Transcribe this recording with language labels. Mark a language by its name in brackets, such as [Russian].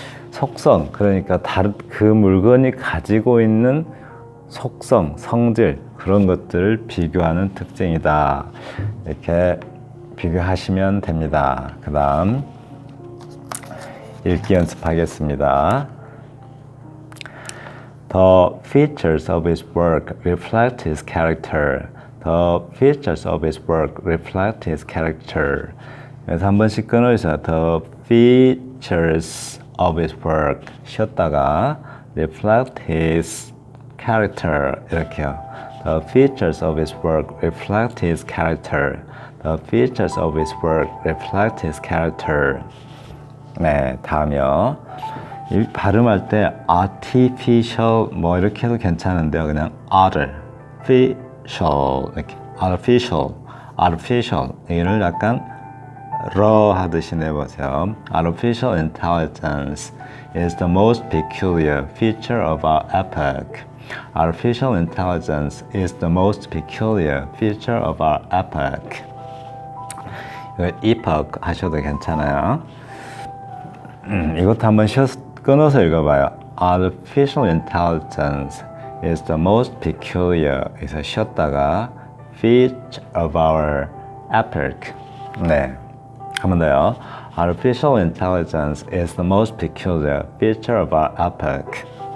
[Korean] 속성, 그러니까 그 물건이 가지고 있는 속성, 성질 그런 것들을 비교하는 특징이다. 이렇게 비교하시면 됩니다. 그 다음 읽기 연습하겠습니다. [English] The features of his work reflect his character. The features of his work reflect his character. [Korean] 그래서 한 번씩 끊어주세요. [English] The features of his work [Korean] 쉬었다가 [English] reflect his character [Korean] 이렇게요. [English] The features of his work reflect his character. The features of his work reflect his character. [Korean] 네, 다음이요. 이 발음할 때 artificial 뭐 이렇게 해도 괜찮은데요. 그냥 artificial 이렇게 artificial 이를 약간 러 하듯이 내보세요. [English] Artificial intelligence is the most peculiar feature of our epoch. Artificial intelligence is the most peculiar feature of our epoch. [Korean] epoch 하셔도 괜찮아요. 이것도 한번 끊어서 읽어봐요. [English] Artificial intelligence is the most peculiar. [Korean] 그래서 쉬었다가 [English] feature of our epoch. [Korean] 네, 한 번 더요. [English] Artificial intelligence is the most peculiar feature of our epoch.